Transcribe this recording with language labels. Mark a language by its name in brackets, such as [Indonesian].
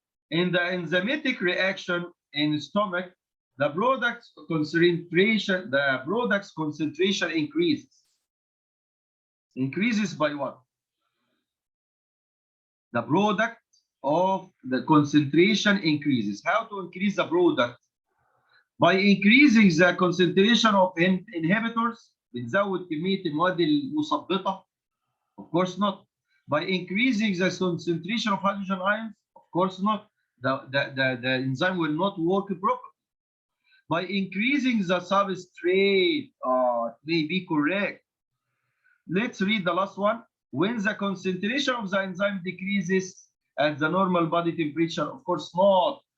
[English] In the enzymatic reaction in stomach, the product's concentration increases. Increases by what? The product of the concentration increases. How to increase the product? By increasing the concentration of inhibitors. [Arabic] بنزود كمية المواد المثبطة. [English] Of course not. By increasing the concentration of hydrogen ions. Of course not. The enzyme will not work properly. By increasing the substrate, it may be correct. Let's read the last one. When the concentration of the enzyme decreases at the normal body temperature, of course not.